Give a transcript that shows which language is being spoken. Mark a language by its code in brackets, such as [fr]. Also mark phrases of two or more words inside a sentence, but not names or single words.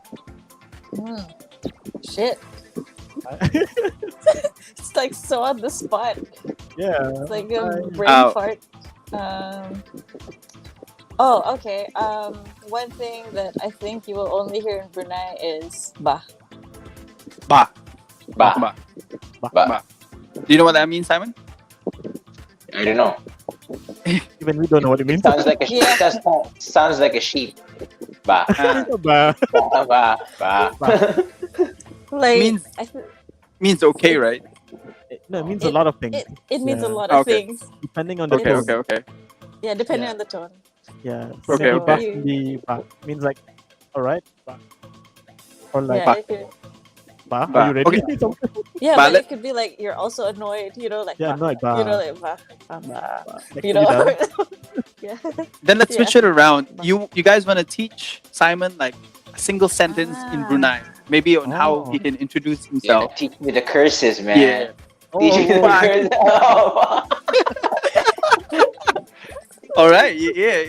[en] Shit. It's like so on the spot. Yeah. It's like a brain Oh. fart. Oh, okay. One thing that I think you will only hear in Brunei is bah. Ba. Ba. Ba. Ba. Ba. Do you know what that means, Simon? I don't know. Even we don't know what it means. Sounds like a Yeah. sounds like a sheep. Ba. Bah. Ba. Ba. Ba. Like Means- Means okay, right? No, it means a lot of things. it means a Yeah. lot of Okay. things. Depending on the Okay, tone. okay, okay. Yeah, depending Yeah. on the tone. Yeah. Okay, Maybe okay. bah can be bah. Means like, all right, bah. Or like, Yeah, it could, bah, Bah. are you ready? Okay. yeah, Bah, but let- it could be like you're also annoyed, like Yeah, bah, annoyed, bah. like bah, bah, Like, you are know. done? Yeah. Then let's Yeah. switch it around. Bah. You guys want to teach Simon like a single sentence in Brunei, maybe on how he Oh. can introduce Yeah, himself. teach me the curses, man. Yeah. Teach me the Oh, curses. Oh. All right. Yeah.